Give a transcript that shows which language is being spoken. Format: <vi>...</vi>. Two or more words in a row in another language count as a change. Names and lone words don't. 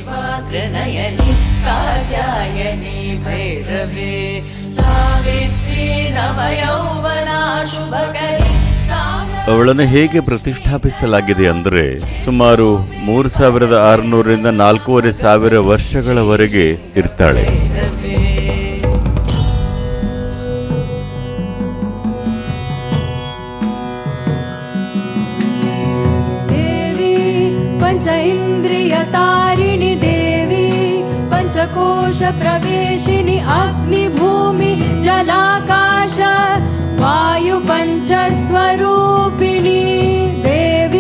<kn>ಅವಳನ್ನು ಹೇಗೆ ಪ್ರತಿಷ್ಠಾಪಿಸಲಾಗಿದೆ ಅಂದರೆ ಸುಮಾರು 3600ರಿಂದ 4500 ವರ್ಷಗಳವರೆಗೆ ಇರ್ತಾಳೆ.</kn> <sa>पंच इंद्रिय तारिणी देवी पंचकोश प्रवेशिनी अग्नि भूमि जलाकाश वायु पंचस्वरूपिणी देवी</sa>